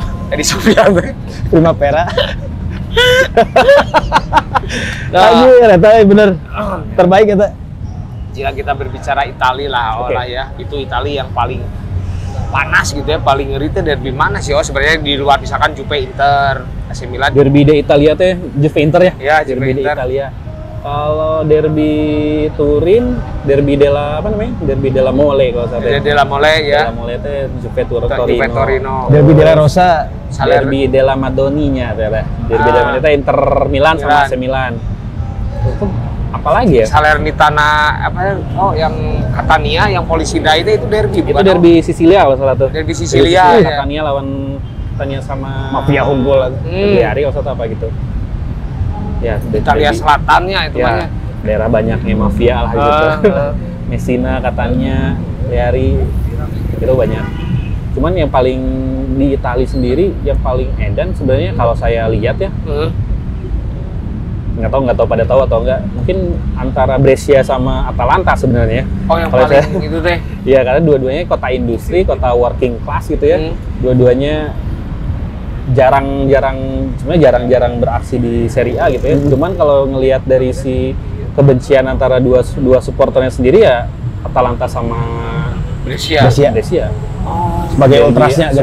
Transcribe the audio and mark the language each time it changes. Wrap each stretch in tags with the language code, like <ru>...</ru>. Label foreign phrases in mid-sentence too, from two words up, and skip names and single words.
<id>Edi Sofian Primavera. Nah.</id> <su>Anjir, eta bener. Terbaik eta.</su> <id>jika kita berbicara Italia lah Oke. olah ya itu Italia yang paling panas gitu ya paling ngeri tuh dari mana sih sebenarnya di luar misalkan Juve Inter AC Milan Derby de Italia teh Juve Inter ya? Ya, Juve Derby de Inter. Italia. Kalau derby Turin, derby della apa namanya? Derby della Mole kalau saya Jadi Della Mole ya Della Mole teh Juve Torino. Juve Torino Derby della Rosa. Derby della Madonnina teh. Derby della Madonnina teh Inter Milan sama AC Milan. Itu apalagi ya? Salernitana apa ya? Oh yang Catania yang Polisida itu derby Itu bukan? derby Sisilia kalau salah tuh. Derby Sisilia, ya. Catania lawan Catania sama Mafia unggul. Cagliari kalau salah apa gitu. Ya, Italia derby. Selatannya itu Ya, banyak. daerah banyaknya mafia lah gitu. Messina katanya, Cagliari itu banyak. Cuman yang paling di Italia sendiri yang paling edan sebenarnya kalau saya lihat ya, nggak tahu pada tahu atau enggak, mungkin antara Brescia sama Atalanta sebenarnya. Oh yang Kalau paling saya- itu deh. Iya, karena dua-duanya kota industri, kota working class gitu ya. Dua-duanya sebenarnya jarang beraksi di Serie A gitu ya. Cuman kalau ngelihat dari si kebencian antara dua supporternya sendiri ya Atalanta sama Brescia. Brescia. Sebagai Jadi, ultrasnya, garis</id>